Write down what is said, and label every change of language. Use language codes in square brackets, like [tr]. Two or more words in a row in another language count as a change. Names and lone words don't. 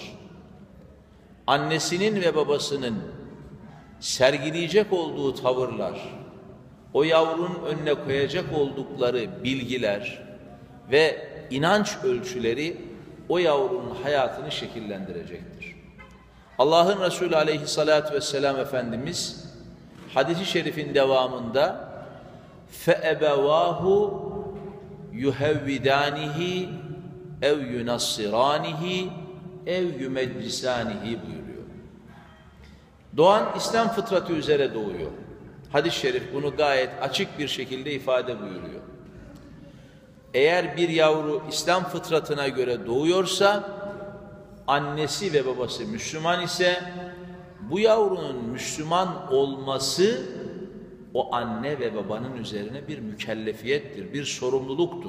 [tr] Annesinin ve babasının sergileyecek olduğu tavırlar, o yavrunun önüne koyacak oldukları bilgiler ve inanç ölçüleri o yavrunun hayatını şekillendirecektir. Allah'ın Resulü [ar] عليه الصلاة والسلام [tr] Efendimiz hadis-i şerifin devamında [ar] فَاَبَوَاهُ يُهَوِّدَانِهِ اَوْ يُنَصِّرَانِهِ أو يمجسانه [tr] buyuruyor. Doğan İslam fıtratı üzere doğuyor. Hadis-i şerif bunu gayet açık bir şekilde ifade buyuruyor. eğer bir yavru İslam fıtratına göre doğuyorsa, annesi ve babası Müslüman ise, bu yavrunun Müslüman olması o anne ve babanın üzerine bir mükellefiyettir, bir sorumluluktur.